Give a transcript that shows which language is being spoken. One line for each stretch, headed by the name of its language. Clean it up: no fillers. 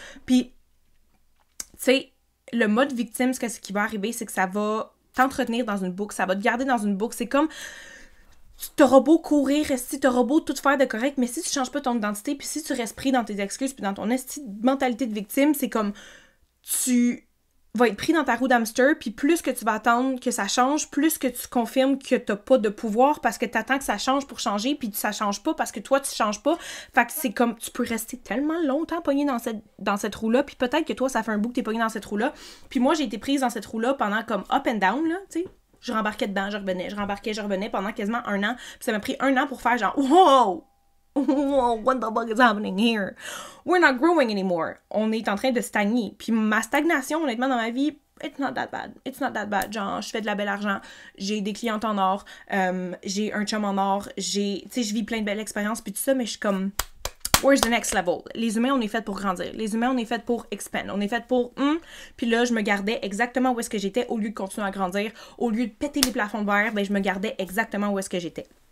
French: Puis, tu sais, le mode victime, ce qui va arriver, c'est que ça va t'entretenir dans une boucle, ça va te garder dans une boucle. C'est comme, t'auras beau courir, t'auras beau tout faire de correct, mais si tu changes pas ton identité, puis si tu restes pris dans tes excuses, puis dans ton mentalité de victime, c'est comme, tu va être pris dans ta roue d'hamster, puis plus que tu vas attendre que ça change, plus que tu confirmes que t'as pas de pouvoir parce que t'attends que ça change pour changer, puis ça change pas parce que toi, tu changes pas. Fait que c'est comme, tu peux rester tellement longtemps pogné dans cette roue-là, puis peut-être que toi, ça fait un bout que t'es pogné dans cette roue-là. Puis moi, j'ai été prise dans cette roue-là pendant comme
English: up and down,
French: là, tu sais. Je rembarquais dedans, je revenais pendant quasiment 1 an. Puis ça m'a pris 1 an pour faire genre, wow!
English: What the fuck is happening here? We're not growing anymore.
French: On est en train de stagner. Puis ma stagnation, honnêtement, dans ma vie,
English: it's not that bad.
French: It's not that bad. Genre, je fais de la belle argent, j'ai des clientes en or, j'ai un chum en or, tu sais, je vis plein de belles expériences, puis tout ça, mais je suis comme,
English: where's the next level?
French: Les humains, on est fait pour grandir. Les humains, on est fait pour expand. On est fait pour, Puis là, je me gardais exactement où est-ce que j'étais, au lieu de continuer à grandir, au lieu de péter les plafonds de verre, ben je me gardais exactement où est-ce que j'étais.